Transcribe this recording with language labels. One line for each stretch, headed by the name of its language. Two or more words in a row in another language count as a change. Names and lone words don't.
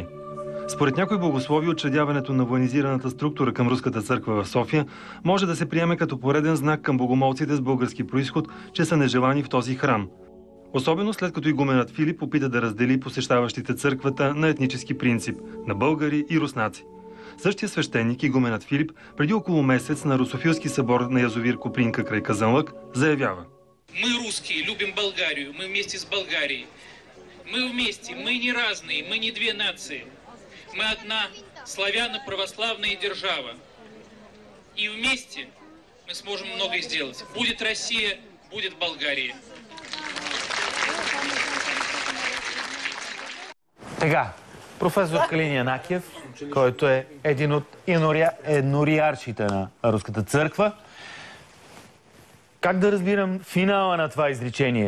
Bulgarian: Според някои богослови, учредяването на военизираната структура към Руската църква в София може да се приеме като пореден знак към богомолците с български произход, че са нежелани в този храм. Особено след като игуменът Филип опита да раздели посещаващите църквата на етнически принцип – на българи и руснаци. Същия свещеник, игуменът Филип, преди около месец на Русофилски събор на язовир Копринка край Казанлък, заявява:
Russian: Мы русские, любим Болгарию, мы вместе с Болгарией. Мы вместе, мы не разные, мы не две нации. Мы одна славяно-православная держава. И вместе мы сможем многое сделать. Будет Россия, будет Болгария.
Bulgarian: Така, професор Калин Янакиев, който е един от енориаршите на Руската църква. Как да разбирам финала на това изречение?